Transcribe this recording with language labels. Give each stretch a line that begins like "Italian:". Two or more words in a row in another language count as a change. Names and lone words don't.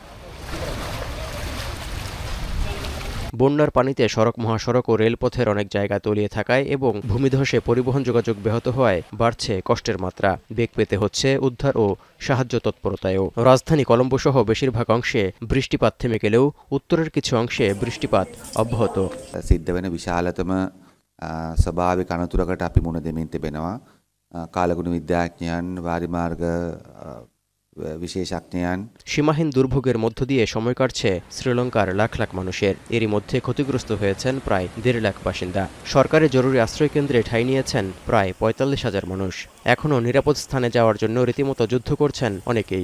Bangla: বন্যার পানিতে সড়ক, মহাসড়ক ও রেলপথের অনেক জায়গা তলিয়ে থাকায় এবং ভূমিধসে পরিবহন যোগাযোগ ব্যাহত হওয়ায় বাড়ছে কষ্টের মাত্রা। বেগ পেতে হচ্ছে উদ্ধার ও সাহায্য তৎপরতায়ও। রাজধানী কলম্বো সহ বেশিরভাগ অংশে বৃষ্টিপাত থেমে গেলেও উত্তরের কিছু অংশে বৃষ্টিপাত অব্যাহত।
Sinhala: සිද්ධ වෙන විශාලතම ස්වභාවික අනතුරකට අපි මුහුණ දෙමින් තිබෙනවා. කාලගුණ විද්‍යාඥයන්, වාරිමාර්ග বিশেষজ্ঞান।
Bangla: সীমাহীন দুর্ভোগের মধ্য দিয়ে সময় কাটছে শ্রীলঙ্কার লাখ লাখ মানুষের। এরই মধ্যে ক্ষতিগ্রস্ত হয়েছেন প্রায় ১.৫ লাখ বাসিন্দা। সরকারি জরুরি আশ্রয় কেন্দ্রে ঠাঁই নিয়েছেন প্রায় ৪৫,০০০ মানুষ। এখনও নিরাপদ স্থানে যাওয়ার জন্য রীতিমতো যুদ্ধ করছেন অনেকেই।